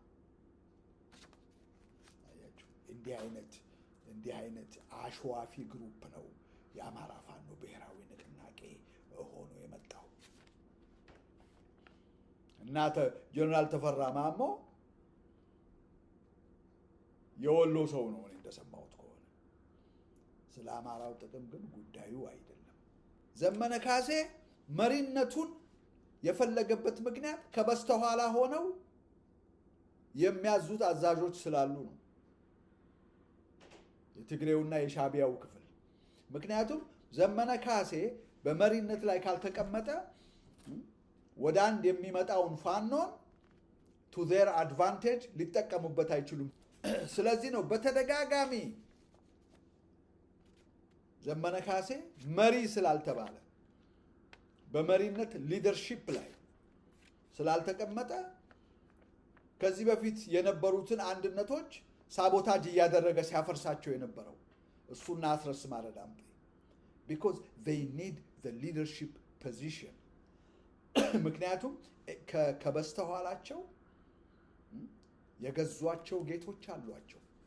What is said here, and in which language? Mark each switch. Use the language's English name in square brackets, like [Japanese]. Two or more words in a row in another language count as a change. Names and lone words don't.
[Amharic] አያችሁ እንዲህ አይነት አሽዋፊ ግሩፕ ነው የአማራ ፋኖ ብሔራዊ ንቅናቄ ሆኖ የመጣው እናተ ጀነራል ተፈራ ማሞ የወሎ ሰው ነው እንደሰማሁት ከሆነ ስለ አማራው ጥቅም ግን ጉዳዩ አይደለም ዘመነ ካሴ መሪነቱን የፈለገበት ምክንያት ከበስተኋላ ሆነው የሚያዙት አዛዦች ስላሉ ነው የትግሬውና የሻቢያው ክፍል ምክንያቱም ዘመነ ካሴ በመሪነት ላይ ካልተቀመጠ ወደ አንድ የሚመጣውን ፋኖን [English] to their advantage [Amharic] ሊጠቀሙበት አይችሉም ስለዚህ ነው በተደጋጋሚ ዘመነ ካሴ መሪ ስላልተባለ በመሪነት ሊደርሺፕ ላይ ስላልተቀመጠ ከዚህ በፊት የነበሩትን አንድነቶች ሳቦታጅ ያደረገ ሲያፈርሳቸው የነበረው እሱና አስረስ ማረዳምጤ [English] because they need the leadership position [Amharic] ምክንያቱም ከበስተኋላቸው የገዟቸው ጌቶች አሏቸው